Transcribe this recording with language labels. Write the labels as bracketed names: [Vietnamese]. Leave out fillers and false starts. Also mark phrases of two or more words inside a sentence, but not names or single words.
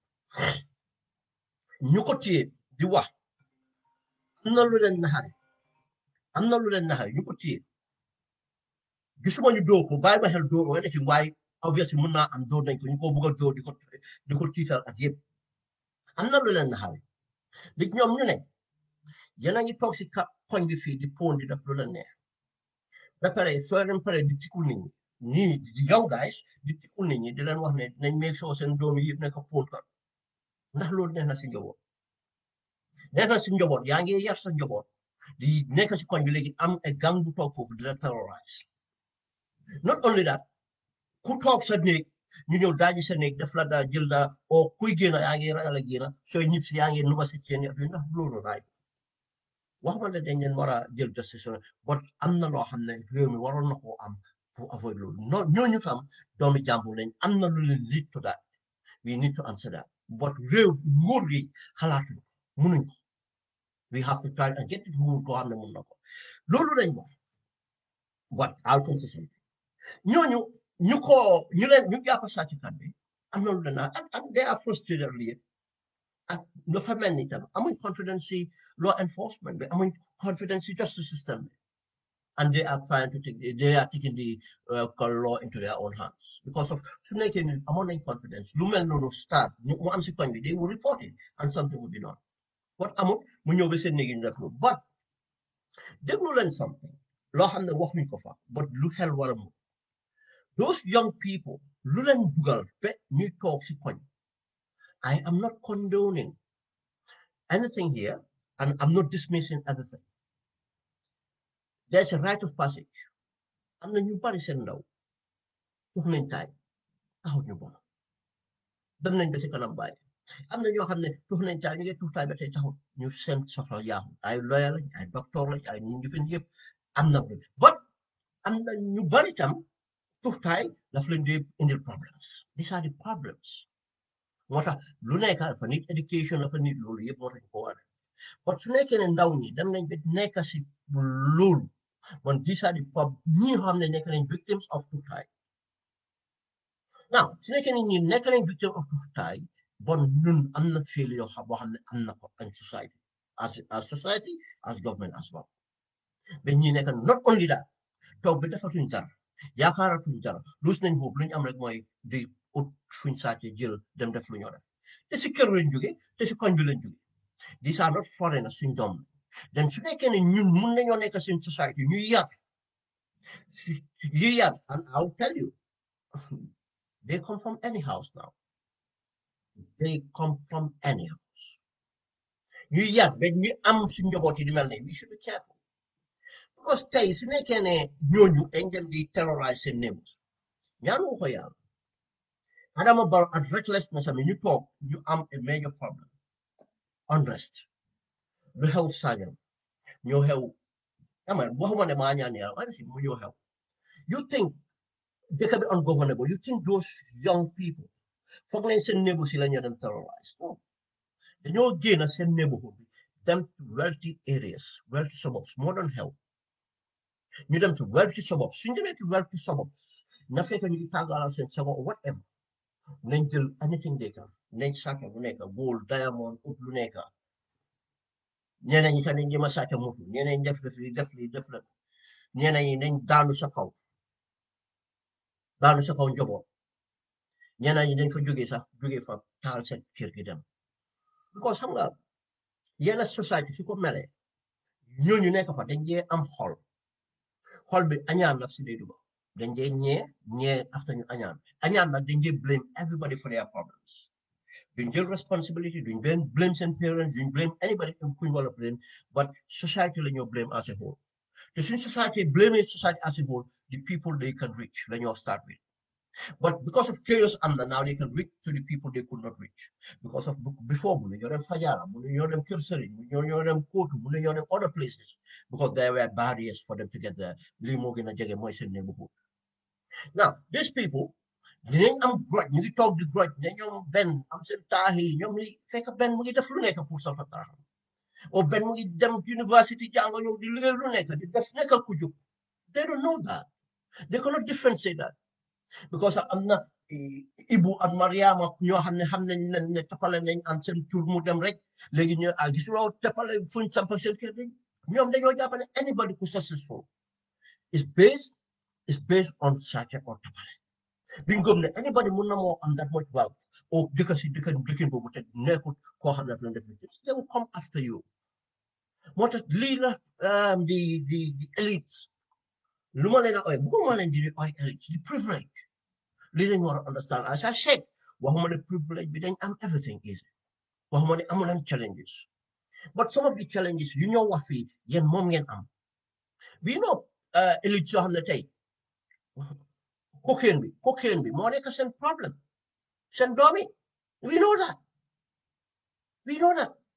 [Wolof] ñu ko téye di wax am na lu leen naxari ñu ko téye gisuma ñu dóor ko bàyyi ma xel dóor wala ci waaye obviously mun naa am dóor nañ ko ñu ko bëgg a dóor di ko tiital ak yëpp am na lu leen naxari li ñoom ñu ne yéen a ngi toog si koñ bi fii di pon di def lu leen neex ba pare soo leen pare di tikku nit ñi di [English] young guys [Wolof] di tikku nit ñi di leen wax ne nañ [English] make sure [Wolof] seen doom yi yëpp nekk pon kat ndax loolu neex na si njaboot yaa ngi yar sa njaboot di nekk si koñ bi léegi am ay gang bu toog foofu di la terrorize [English] not only that [Wolof] ku toog sa néeg ñu ñëw daaji sa néeg def la daa jël daa o kuy génn yaa ngi ragal a génn sooy ñib si yaa ngi nuba si seen yëf yi ndax loolu raay waxuma ne dañ leen war a jël [English] justice but [Wolof] am na loo xam ne réew mi waroon na koo am pour avoid loolu ñooñu tam doomi jàmbur lañ am na lu leen [English] lead to that we need to answer that but [Wolof] réew nguur gi xalaatu munuñ ko [English] we have to try and get [Wolof] nguur koo xam ne mun na ko loolu lañ wax [English] but I'll come to something [Wolof] ñooñu ñu jàpp sàcckat bi am na lu leen [English] and they are frustrated [Wolof] lii ak dafa mel ni tam amuñ confidence si [English] law enforcement [Wolof] bi amuñ confidence si justice system bi [English] and they are taking the law into their own hands because of [Wolof] su nekkee ni amoon nañ confidence lu mel noonu start mu am si koñ bi [English] they will report it and something will be done what [Wolof] amul mu ñëw ba seen néegi ñu def loolu but déglu leen something loo xam ne waxuñ ko fa but lu xel war a mu [English] those young people [Wolof] lu leen dugal ba ñuy toog si koñ [English] I am not condoning anything here, and I'm not dismissing everything. There's a rite of passage. I'm the new person now. [Wolof] Tuxnañ taay taxut ñu bon dem nañ ba si kanam bàyyi am na ñoo xam ne tuxnañ taay ñu ngi tuux taay ba tey taxut ñu seen soxla yaaxu ay lawyer lañ ay docteur lañ ay ñu fin yëpp am na ko but am na ñu bari tam tuux taay daf leen di indil [English] problems these are the problems [Wolof] moo tax lu nekk dafa nit education dafa nit loolu yëpp moo tax ko war but su nekkee ne ndaw ñi dem nañ ba nekk si loolu man [English] these are the [Wolof] ñi xam ne nekk nañ [English] victims of [Wolof] tuutaay now su nekkee ne ñi nekk nañ [English] victims of [Wolof] tuutaay bon ñun am na failure yoo xam boo xam ne am na ko [English] in society as society as government as well [Wolof] ba ñi nekk [English] not only that [Wolof] toog bi defatuñ dara yaakaaratuñ dara luus nañ boobu lu ñu am rek mooy di ut fuñ sàcce jël dem def lu ñoo def te si kër lañ jóge te si koñ bi lañ jóge [English] these are not foreigners [Wolof] suñ doom den su nekkee ne ñun mun nañoo nekk suñ society ñuy yar [English] Yeah, and I'll tell you, they come from any house now. They come from any house. Yeah, but you [Wolof] am suñu njaboot yi di mel [English] we should be careful. [Wolof] Because tey su nekkee ne ñooñu dañ dem di terrorize seen neighbors ñaanu ko yàlla Adama Barrow [English] at recklessness [Wolof] am ñu toog ñu am [English] a major problem unrest [Wolof] lu xew Sanyang ñoo xew ama waxuma ne maa ñaan yàlla waaye si mu ñoo xew [English] you think [Wolof] dëkk bi [English] ungovernable you think those young people [Wolof] foog nañ seen neighbors yi la ñu dem terrorize no dañoo génn seen neighborhood bi dem [English] to wealthy areas wealthy suburbs [Wolof] moo doon xew ñu dem [English] to wealthy suburbs [Wolof] suñ demee [English] to wealthy suburbs [Wolof] na fekk ñu ngi tàggalal seen sago [English] or whatever [Wolof] nañ jël [English] anything they can [Wolof] nañ sàcc lu nekk [English] gold diamond [Wolof] ut lu nekk ñeneen ñi sax nañ jéem a sàcc moto ñeneen ñi def la ñeneen ñi nañ daanu sa kaw njaboot ñeneen ñi dañ fa jógee fa taal seen kër gi dem because xam nga yenn society su ko melee ñooñu nekk fa dañ jee am xol bi añaan nag si day dugg dañ jee ñee after ñu añaan nag dañ jee [English] blame everybody for their problems [Wolof] duñ jël responsibility duñ blame seen parents duñ [English] blame anybody [Wolof] kuñ wala blame [English] but society [Wolof] la ñoo [English] blame as a whole [Wolof] te suñ [English] society blame society as a whole the people they can reach [Wolof] la ñoo [English] start with but because of chaos and now they can reach to the people they could not reach because of before [Wolof] mun nañoo dem [English] Fajara [Wolof] mun nañoo dem [English] Kër Sëriñ [Wolof] mun nañoo dem [English] Kootu [Wolof] mun nañoo dem [English] other places because there were barriers for them to get there [Wolof] lii moo gën a jege mooy seen [English] neighborhood now these people [Wolof] dinañ am grudge ñu ngi toog di grudge ne ñoom benn am seen taax yi ñoom li fekk benn mu ngi def lu nekk pour safa taaxam o benn mu ngi dem university jàngo ñëw di liggéey lu nekk di def nekkal ku jóg [English] they don't know that they cannot differentiate that because [Wolof] am na Ibu ak Mariama ñoo xam nañ ne tapale nañ am seen tur mu dem rek léegi ñu gis loo tapale fuñ sampa seen kër dañ ñoom dañoo jàpp ne [English] anybody who successful is based on [Wolof] sàcc or tapale biñ gëm ne anybody mun na moo am [English] that much wealth or [Wolof] dëkkin boobu te nekkut koo xam ne daf leen def [English] they will come after you [Wolof] moo tax lii la di elites lu ma leen a oy bëgguma leen di oy elites di privilege lii lañ war a [English] understand as I said [Wolof] waxuma ne privilege bi dañ am [English] everything easy [Wolof] waxuma ne amuleen challenges [English] but some of the challenges [Wolof] yu ñoo wax fii yéen moom ngeen am [English] we know elites [Wolof] yoo xam ne tey cocaine bi moo nekk seen problème seen doomi [English] we know that we know that